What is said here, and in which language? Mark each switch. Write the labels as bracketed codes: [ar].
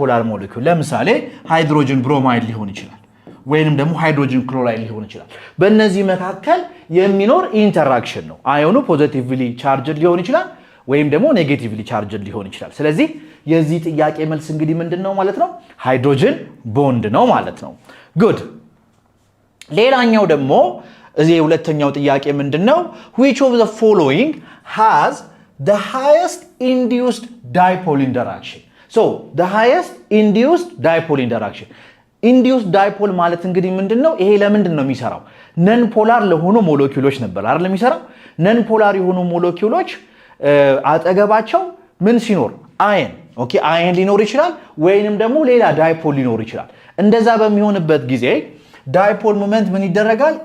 [am] ሞለኪውል ለምሳሌ ሃይድሮጅን ብሮማይድ ሊሆን ይችላል ወይንም ደግሞ ሃይድሮጅን ክሎራይድ ሊሆን ይችላል። በእነዚህ መካከል የሚኖር ኢንተራክሽን ነው። አዮኑ ፖዚቲቭሊ ቻርጅድ ሊሆን ይችላል ወይም ደግሞ ኔጌቲቭሊ ቻርጅድ ሊሆን ይችላል። ስለዚህ የዚህ ጥያቄ መልስ እንግዲህ ምንድነው ማለት ነው? ሃይድሮጅን ቦንድ ነው ማለት ነው። ጉድ። ሌላኛው ደግሞ እዚህ የሁለተኛው ጥያቄ ምንድነው? [en] which of the following has the highest induced dipole interaction? the highest induced dipole interaction [am] ኢንዲዩስ ዳይፖል ማለት እንግዲህ ምንድነው? ይሄ ለምንድን ነው የሚሰራው? ነን ፖላር ለሆኑ ሞለኪውሎች ነበር አይደል የሚሰራው? ነን ፖላር የሆኑ ሞለኪውሎች አጠገባቸው ምን ሲኖር? አየን ሊኖር ይችላል ወይንም ደግሞ ሌላ ዳይፖል ሊኖር ይችላል። እንደዛ በሚሆንበት ጊዜ ዳይፖል ሞመንት ምን ይደረጋል?